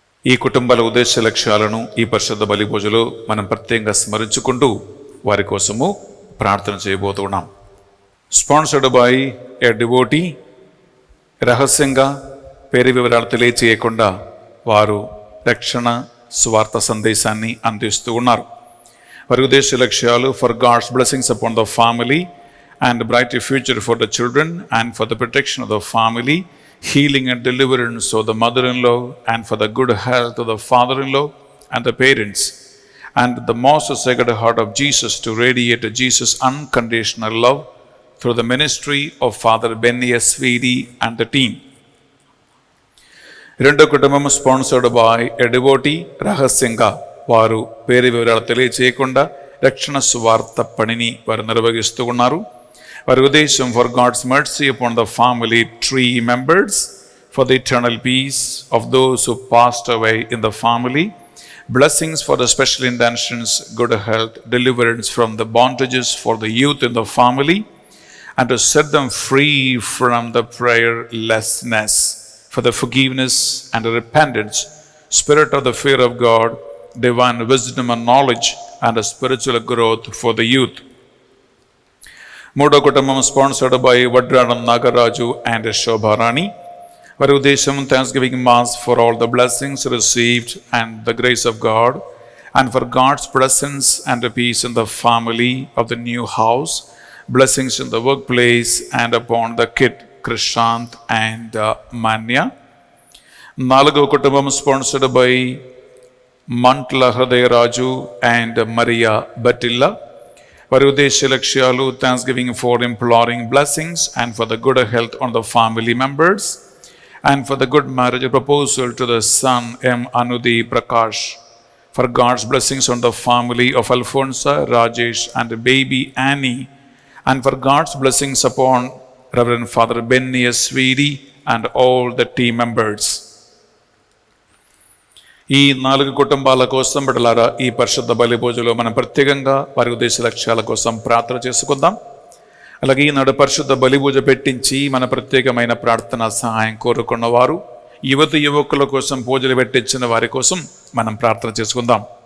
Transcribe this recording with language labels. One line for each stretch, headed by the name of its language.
Telugu: ఈ కుటుంబాల ఉద్దేశ లక్ష్యాలను ఈ పరిశుద్ధ బలి పూజలో మనం ప్రత్యేకంగా స్మరించుకుంటూ వారి కోసము ప్రార్థన చేయబోతున్నాం.
English: Sponsored by a devotee.
Telugu: రహస్యంగా పేరు వివరాలు తెలియచేయకుండా వారు రక్షణ స్వార్థ సందేశాన్ని అందిస్తూ ఉన్నారు. వారి ఉద్దేశ లక్ష్యాలు
English: For God's blessings upon the family and bright future for the children and for the protection of the family, healing and deliverance of the mother-in-law and for the good health of the father-in-law and the parents, and the most sacred heart of Jesus to radiate Jesus' unconditional love through the ministry of Father Benny S. Veedy and the team.
Telugu: రెండో కుటుంబం
English: Sponsored by a devotee.
Telugu: రహస్యంగా వారు పేరు వివరాలు తెలియచేయకుండా రక్షణ స్వార్థ పనిని వారు నిర్వహిస్తూ ఉన్నారు. వారి ఉద్దేశం
English: For God's mercy upon the family tree members, for the eternal peace of those who passed away in the family, blessings for the special intentions, good health, deliverance from the bondages for the youth in the family, and to set them free from the prayerlessness, for the forgiveness and the repentance, spirit of the fear of God, divine wisdom and knowledge, and spiritual growth for the youth.
Telugu: మూడో కుటుంబం
English: Sponsored by Vadradam Nagaraju and Shobharani.
Telugu: వారి ఉద్దేశం
English: Thanksgiving mass for all the blessings received and the grace of God and for God's presence and peace in the family of the new house, blessings in the workplace and upon the kid Krishant and Manya.
Telugu: నాలుగో కుటుంబం
English: Sponsored by Mantla Hrudayaraju and Maria Batilla.
Telugu: వారి ఉద్దేశ లక్ష్యాలు
English: Thanksgiving for imploring blessings and for the good health on the family members and for the good marriage proposal to the son M. Anudi Prakash, for God's blessings on the family of Alfonso, Rajesh and baby Annie, and for God's blessings upon Reverend Father Benny Swedi and all the team members.
Telugu: ఈ 4 కుటుంబాల కోసం బిడ్డలారా ఈ పరిశుద్ధ బలి పూజలో మనం ప్రత్యేకంగా వారి ఉద్దేశ లక్ష్యాల కోసం ప్రార్థన చేసుకుందాం. అలాగే ఈనాడు పరిశుద్ధ బలి పూజ పెట్టించి మన ప్రత్యేకమైన ప్రార్థన సహాయం కోరుకున్నవారు, యువకుల కోసం పూజలు పెట్టించిన వారి కోసం మనం ప్రార్థన చేసుకుందాం.